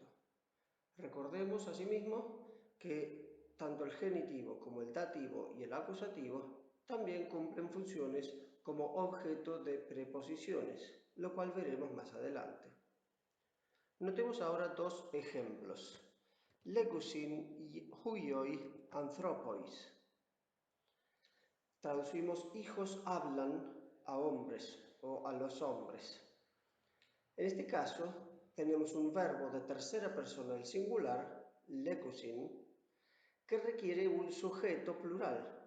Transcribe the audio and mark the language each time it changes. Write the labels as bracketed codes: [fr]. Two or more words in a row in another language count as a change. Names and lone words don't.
[es] Recordemos asimismo que tanto el genitivo como el dativo y el acusativo también cumplen funciones como objeto de preposiciones, lo cual veremos más adelante. Notemos ahora 2 ejemplos. [el] λέγουσιν υἱοὶ ἀνθρώποις. [es] Traducimos: hijos hablan a hombres o a los hombres. En este caso tenemos un verbo de tercera persona del singular, legusin, que requiere un sujeto plural.